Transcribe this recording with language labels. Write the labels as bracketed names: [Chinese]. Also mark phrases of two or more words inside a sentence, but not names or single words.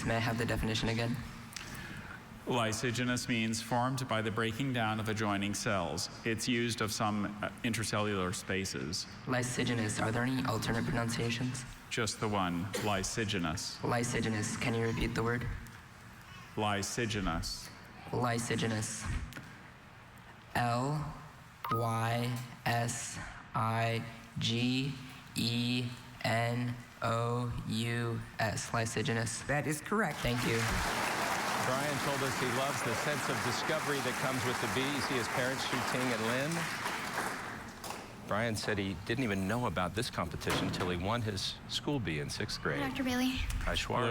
[English] May I have the definition again? Lysigenous means formed by the breaking down of adjoining cells. It's used of some intercellular spaces. Lysigenous. Are there any alternate pronunciations? Just the one. Lysigenous. Lysigenous. Can you repeat the word? Lysigenous. Lysigenous. L-Y-S-I-G-E-N-O-U-S. Lysigenous. That is correct. Thank you. Brian told us he loves the sense of discovery that comes with the B. You see his parents, Shu-Ting and Lin. Brian said he didn't even know about this competition until he won his school B in 6th grade. Dr. Bailey. Hi, Hello